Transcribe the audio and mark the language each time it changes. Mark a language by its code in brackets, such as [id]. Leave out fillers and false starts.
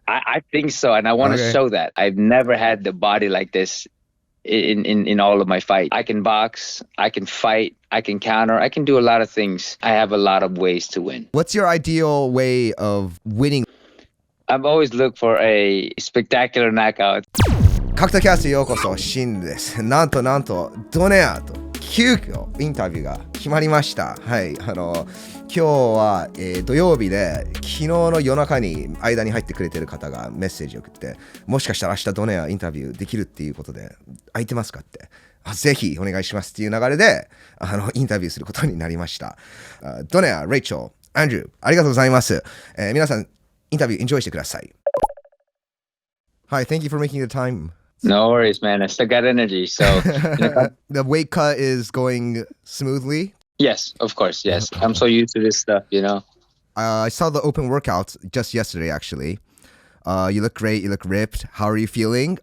[en] I think so, and I want to show that. I've never had the body like this in all of my fight. I can box, I can fight, I can counter, I can do a lot of things. I have a lot of ways to win. What's your ideal way of winning? I've always looked for a spectacular knockout. [ja] 格闘キャストようこそ、シンです。なんとドネアと急遽インタビューが決まりました。はい、今日は、土曜日で昨日の夜中に間に入ってくれてる方がメッセージを送って、もしかしたら明日ドネアインタビューできるっていうことで空いてますかって、ぜひお願いしますっていう流れでインタビューすることになりました。ドネア、レイチェル、アンドゥー、ありがとうございます。皆さんインタビューエンジョイしてください。 [en] Hi, thank you for making the time. No worries, man. I still got energy, so the weight cut is going smoothly. Yes, of course. Yes, I'm so used to this stuff, you know. I saw the open workouts just yesterday, actually. You look great. You look ripped. How are you feeling?